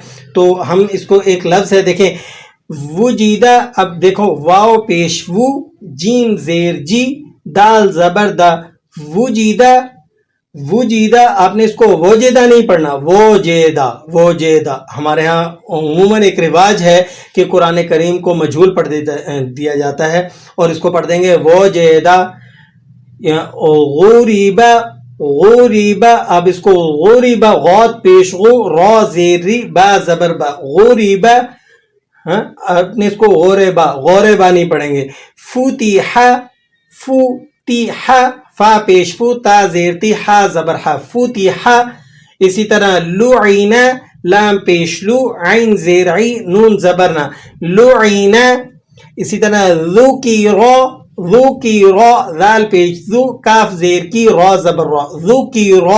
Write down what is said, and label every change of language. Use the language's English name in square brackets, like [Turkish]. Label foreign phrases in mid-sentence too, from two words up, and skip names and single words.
[Urdu] تو ہم اس کو ایک لفظ ہے، دیکھیں وجیدہ، اب دیکھو واو پیش وو، جیم زیر جی، دال زبر دا، وجیدہ، وجیدہ آپ نے اس کو وجیدہ نہیں پڑھنا، وجیدہ، وجیدہ۔ ہمارے ہاں عموماً ایک رواج ہے کہ قرآن کریم کو مجہول پڑھ دیا جاتا ہے، اور اس کو پڑھ دیں گے وجیدہ۔ غوریبہ، غوریبہ، اب اس کو غوریبہ، غوت پیش غو، را زیر ری، با زبر با، غوریبہ، آپ نے اس کو غوربا، غوربا نہیں پڑھیں گے۔ فتیحہ، فتیحہ، فا پیش فو، تا زیر تی، ہا زبر ہا، فتیحہ۔ اسی طرح لعنہ، لام پیش لو، عین زیر عی، نون زبر نا، لعنہ۔ اسی طرح ذکرہ، ذکرہ، ذال پیش ذو، کاف زیر کی، را زبر را، ذکرہ۔